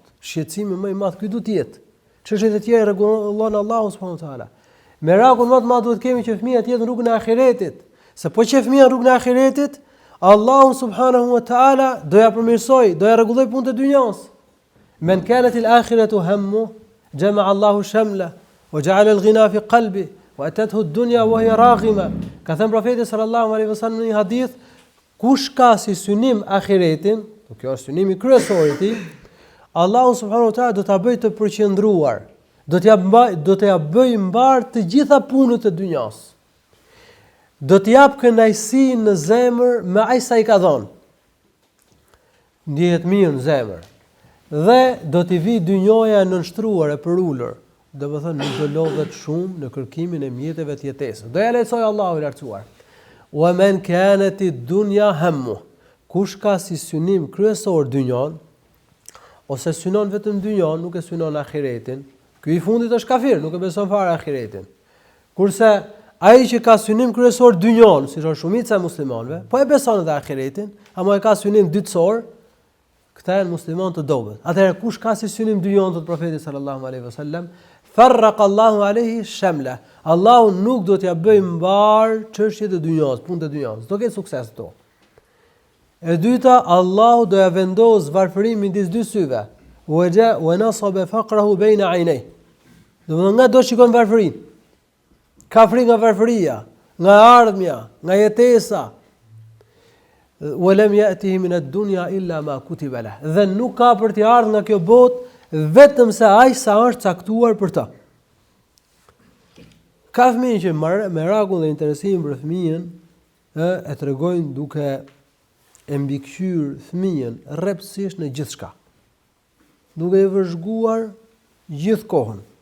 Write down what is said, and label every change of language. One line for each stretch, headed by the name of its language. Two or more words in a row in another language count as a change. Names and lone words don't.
Albanian: Shqetësimi më i madh ky duhet të jetë. Çështjet e tjera rregullon Allahu
Arabic: سبحانه وتعالى.
Albanian: Merakun më të madh duhet kemi që fëmia të jetë në rrugën e ahiretit. Se po që fëmia në rrugën e ahiretit, Allahu
Arabic: سبحانه وتعالى
Albanian: do ja përmirësoj, do ja rregulloj punët e dynjas.
Arabic: من كانت الآخرة همه جمع الله شمله وجعل الغنى في قلبه وأتته الدنيا وهي راغمة.
Albanian: Ka thënë profeti
Arabic: صلى الله عليه وسلم
Albanian: në një hadith, kush ka si synim ahiretin, kjo është synimi kryesor i tij, Allahu
Arabic: سبحانه وتعالى
Albanian: do ta bëjë të përqendruar, do t'ja bëjë mbar të gjitha punët e dynjas. Do t'i jap kënaqësi në zemër me aq sa i ka dhënë. Ndihet mirë në zemër. Dhe do t'i vi dynjoja e nënshtruar e përulur. Do të thonë nuk do lodhet shumë në kërkimin e mjeteve të jetesës. Do ja lehtësoj Allahu i lartësuar.
Arabic: ومن كانت الدنيا همه.
Albanian: Kush ka si synim kryesor dynjon, ose synon vetëm dynjon, nuk e synon ahiretin. Ky i fundit është kafir, nuk e beson fare ahiretin. Kurse ai që ka synim kryesor dynjon, siç është shumica e muslimanëve, po e beson edhe ahiretin, ama e ka synim dytësor, këta janë muslimanë të dobët. Atëherë kush ka si synim dynjon të profetit
Arabic: صلى الله عليه وسلم, فرق الله عليه شمله.
Albanian: Allahu nuk do t'ja bëjë mbar çështjet e dynjos, punët e dynjos. Do ketë sukses këto. E dyta, Allahu do ja vendos varfërimin midis dy syve.
Arabic: ونصب فقره بين عينيه.
Albanian: Do nga do shikon varfërinë. Ka frikë nga varfëria, nga ardhmja, nga jetesa.
Arabic: ولم يأته من الدنيا إلا ما كتب له.
Albanian: Dhe nuk ka për të ardhur nga kjo botë vetëm se aq sa është caktuar për të. Ka fëmijë që merakull dhe interesimin për fëmijën e tregojnë duke e mbikëqyr fëmijën rreptësisht në gjithçka, duke e vëzhguar gjithë kohën.